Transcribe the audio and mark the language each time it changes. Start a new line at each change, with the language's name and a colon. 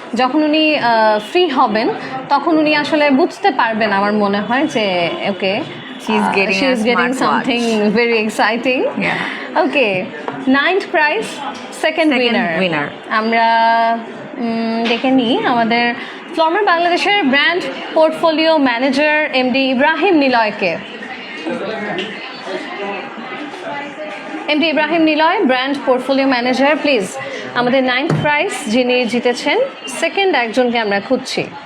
Bangla: যখন উনি ফ্রি হবেন তখন উনি আসলে বুঝতে পারবেন আমার মনে হয় যে ওকে
English: she's getting something very exciting. Yeah. Okay, 9th prize, second winner.
Bangla: আমরা দেখে নিই আমাদের ফ্লর্মার বাংলাদেশের brand portfolio manager MD Ibrahim নিলয়কে। MD Ibrahim Niloy, brand portfolio manager, please আমাদের 9th প্রাইজ যিনি জিতেছেন সেকেন্ড একজনকে আমরা খুঁজছি।